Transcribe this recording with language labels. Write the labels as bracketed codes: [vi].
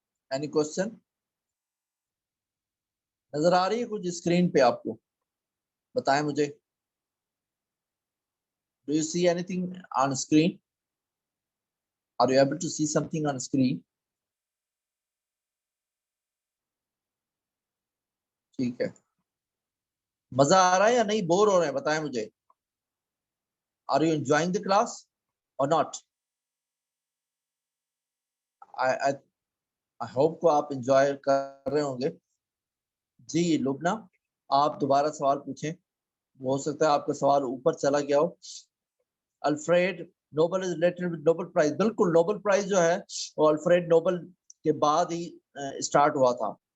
[en] any question [ur] نظر آ رہی ہے کچھ اسکرین پہ آپ کو؟ بتائیں مجھے. [en] Do you see anything on screen? Are you able to see something on screen? [ur] ٹھیک ہے. مزہ آ رہا ہے یا نہیں بور ہو رہے ہیں بتائیں مجھے. [en] Are you enjoying the class or not? I hope [ur] کو آپ انجوائے کر رہے ہوں گے. جی لبنہ آپ دوبارہ سوال پوچھیں. ہو سکتا ہے آپ کا سوال اوپر چلا گیا ہو. [en] Alfred Nobel is related with Nobel prize. [ur] بالکل نوبل پرائز جو ہے وہ الفریڈ نوبل کے بعد ہی اسٹارٹ ہوا تھا.